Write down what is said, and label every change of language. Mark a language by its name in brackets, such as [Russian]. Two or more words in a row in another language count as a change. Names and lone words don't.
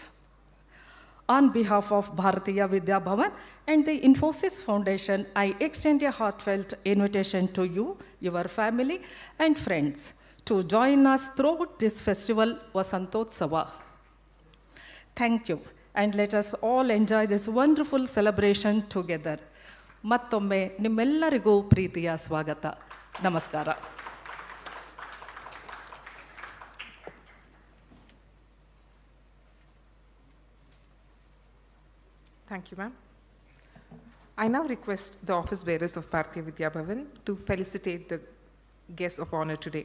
[English] On behalf of Bharatiya Vidya Bhavan and the Infosys Foundation, I extend a heartfelt invitation to you, your family, and friends to join us throughout this festival, Vasanthotsava. Thank you, and let us all enjoy this wonderful celebration together. [Kannada] ಮತ್ತೊಮ್ಮೆ ನಿಮ್ಮೆಲ್ಲರಿಗೂ ಪ್ರೀತಿಯ ಸ್ವಾಗತ. ನಮಸ್ಕಾರ. [English] Thank you, ma'am. I now request the office bearers of Bharatiya Vidya Bhavan to felicitate the guests of honor today.